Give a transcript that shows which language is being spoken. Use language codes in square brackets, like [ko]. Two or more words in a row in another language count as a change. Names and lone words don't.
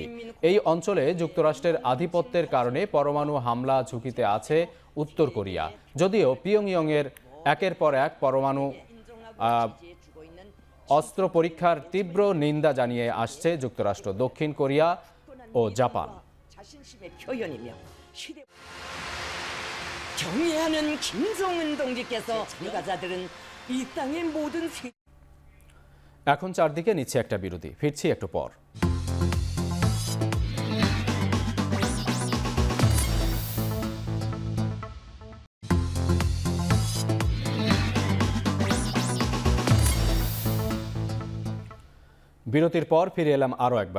[bn] এই অঞ্চলে যুক্তরাষ্ট্রের আধিপত্যের কারণে পরমাণু হামলা ঝুঁকিতে আছে উত্তর কোরিয়া। যদিও পিয়ংইয়ংয়ের একের পর এক পরমাণু অস্ত্র পরীক্ষার তীব্র নিন্দা জানিয়ে আসছে যুক্তরাষ্ট্র, দক্ষিণ কোরিয়া ও জাপান। [ko] 경의하는 김정은 동지께서 참가자들은 이 땅의 모든 [bn] এখন চারদিকে নিচ্ছে একটা বিরতি, ফিরছি একটু পর। বিরতির পর ফিরে এলাম আরও একবার।